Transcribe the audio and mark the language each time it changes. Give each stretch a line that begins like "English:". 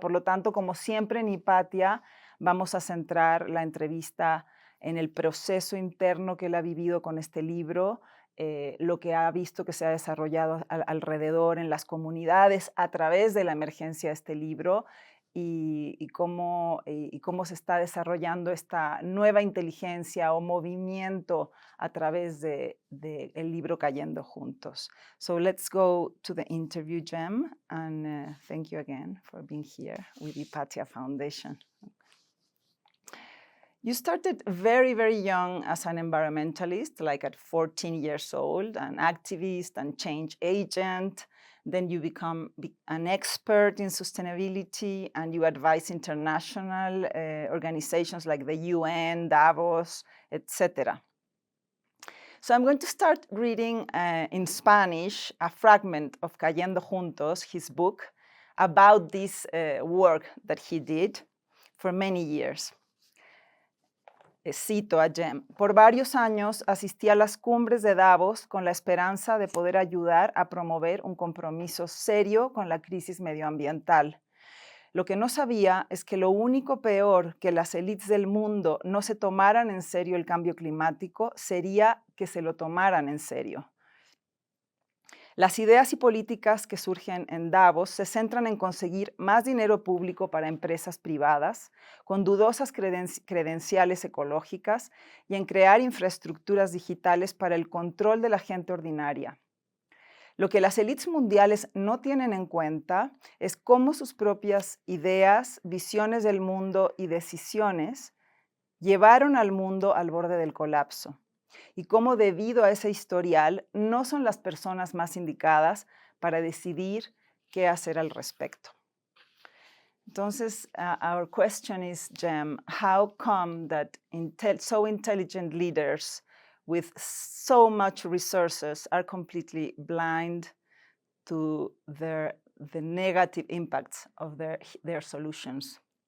Spanish: Por lo tanto, como siempre en Hypatia, vamos a centrar la entrevista en el proceso interno que él ha vivido con este libro, lo que ha visto que se ha desarrollado alrededor en las comunidades a través de la emergencia de este libro y cómo se está desarrollando esta nueva inteligencia o movimiento a través del libro Cayendo Juntos.
English: So let's go to the interview, Jem, and thank you again for being here with the Hypatia Foundation. You started very, very young as an environmentalist, like at 14 years old, an activist and change agent. Then you become an expert in sustainability and you advise international organizations like the UN, Davos, etc. So I'm going to start reading in Spanish a fragment of Cayendo Juntos, his book, about this work that he did for many years.
Spanish: Cito a Jem: por varios años asistí a las cumbres de Davos con la esperanza de poder ayudar a promover un compromiso serio con la crisis medioambiental. Lo que no sabía es que lo único peor que las élites del mundo no se tomaran en serio el cambio climático sería que se lo tomaran en serio. Las ideas y políticas que surgen en Davos se centran en conseguir más dinero público para empresas privadas con dudosas credenciales ecológicas y en crear infraestructuras digitales para el control de la gente ordinaria. Lo que las élites mundiales no tienen en cuenta es cómo sus propias ideas, visiones del mundo y decisiones llevaron al mundo al borde del colapso. y cómo debido a ese historial no son las personas más indicadas para decidir qué hacer al respecto.
English: Entonces, our question is, Jem, how come that so intelligent leaders with so much resources are completely blind to the negative impacts of their solutions?